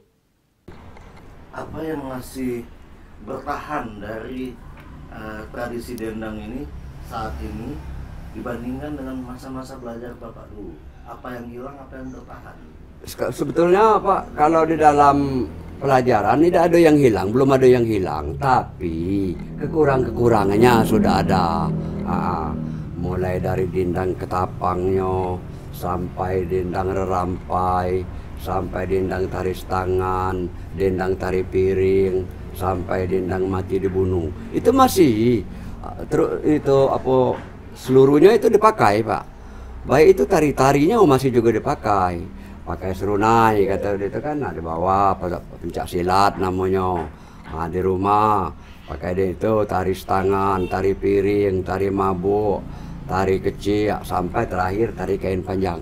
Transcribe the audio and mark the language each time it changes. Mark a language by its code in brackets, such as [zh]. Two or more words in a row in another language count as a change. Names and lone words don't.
[id] Apa yang masih bertahan dari tradisi dendang ini saat ini dibandingkan dengan masa-masa belajar Bapak dulu? Apa yang hilang, apa yang bertahan? Sebetulnya Pak, kalau di dalam pelajaran tidak ada yang hilang, belum ada yang hilang, tapi kekurangannya sudah ada. Mulai dari dendang ketapangnya, sampai dendang rerampai, sampai dendang tari tangan, dendang tari piring, sampai dendang mati dibunuh. Itu masih seluruhnya itu dipakai, Pak. Baik itu tari-tarinya masih juga dipakai. Pakai serunai kata itu kan, di bawah pencak silat namanya. Di rumah pakai itu tari tangan, tari piring, tari mabuk, tari kecil, sampai terakhir tari kain panjang.